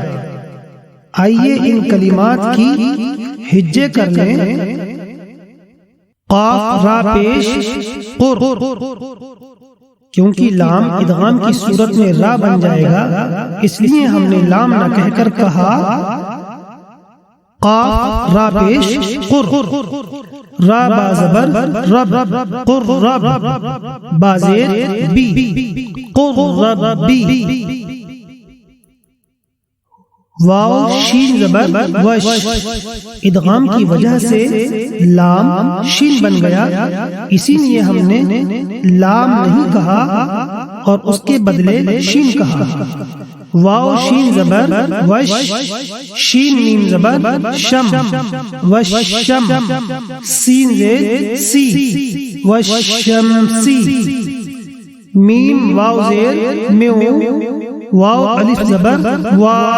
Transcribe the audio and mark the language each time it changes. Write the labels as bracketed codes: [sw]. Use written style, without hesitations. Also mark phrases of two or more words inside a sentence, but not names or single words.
[ur] آئیے ان کلمات کی ہجے کر لیں۔ قاف را پیش قر، کیونکہ لام ادغام کی صورت میں را بن جائے گا، اس لیے ہم نے لام نہ کہہ کر کہا قاف را پیش قر، را با زبر رب، قر رب، با زیر بی، قر رب بی، واو شین زبر وش، ادغام کی وجہ سے لام شین بن گیا، اسی لیے ہم نے لام نہیں کہا اور اس کے بدلے شین کہا۔ واو شین زبر وش، شین میم زبر شم، وش شم، سین زیر سی، وش شم سی، میم واو زیر میو، واو الف زبر وا،